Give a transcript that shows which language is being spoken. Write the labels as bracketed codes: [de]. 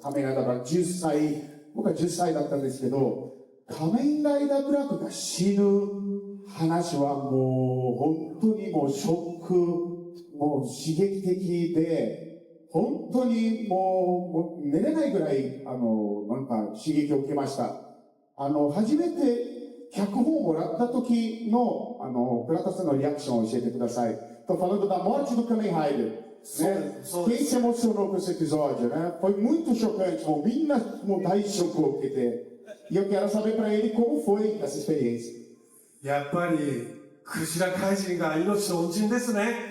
[ja] 仮面ライダーブラック10歳、僕は10歳だったんですけど、仮面ライダーブラックが死ぬ話はもう本当にもうショック、もう刺激的で、本当にもう寝れないぐらい、なんか刺激を受けました。初めて脚本をもらった時の、倉田さんのリアクションを教えてください。 [pt] Tô falando da morte do Kamen Rider. Né? Quem se emocionou com esse episódio, né? Foi muito chocante, bom, [ja] minnaも大ショックを受けて。 [pt] E eu quero saber para ele como foi essa experiência. [ja] やっぱり、クジラ怪人が命の恩人ですね。